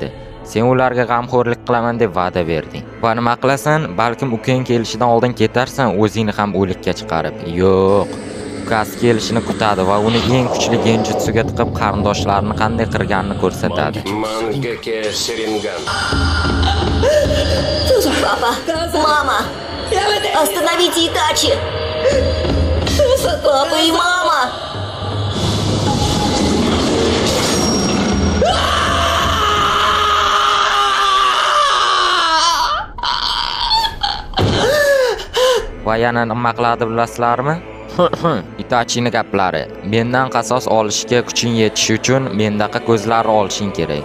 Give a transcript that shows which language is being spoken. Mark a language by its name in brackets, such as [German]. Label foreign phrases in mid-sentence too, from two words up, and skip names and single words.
[Uzbek] Sen ularga g'amxo'rlik qilaman deb va'da berding. Va nima qilasan? Balkim ukang kelishidan oldin ketarsan, o'zingni ham o'likka chiqarib. Yo'q. Ukasi kelishini kutadi va uni eng kuchli genjutsuga tiqib qarindoshlarini qanday qirganini ko'rsatadi. Mangeke Sharingan. [Russian] Папа! Мама! Остановите Итачи! Папа и мама! [Uzbek] Va yana nima qiladi bilasizlarmi? Itachini gaplari. Mendan qasos olishga kuching yetishi uchun mendaqa ko'zlarni olishing kerak.